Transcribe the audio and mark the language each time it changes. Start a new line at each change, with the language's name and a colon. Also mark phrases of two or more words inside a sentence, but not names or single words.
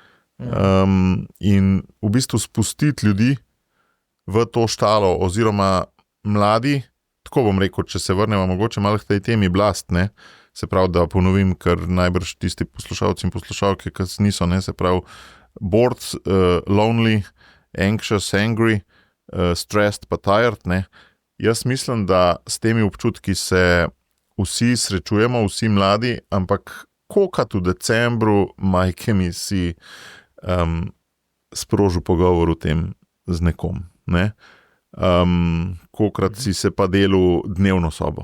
Slovenian: In v bistvu spustiti ljudi v to štalo oziroma mladi, tako bom rekel, če se vrnemo mogoče malo k tej temi blast, ne, se pravi, da ponovim, ker najbrž tisti poslušalci in poslušalke, ki niso, ne, se pravi,
English: bored, lonely, anxious, angry, stressed pa tired, ne.
Slovenian: Jaz mislim, da s temi občutki se vsi srečujemo, vsi mladi, ampak kolikrat v decembru,
Croatian: majke mi,
Slovenian: si sprožil pogovor o tem z nekom, ne. Kolikrat si se pa delal dnevno sobo.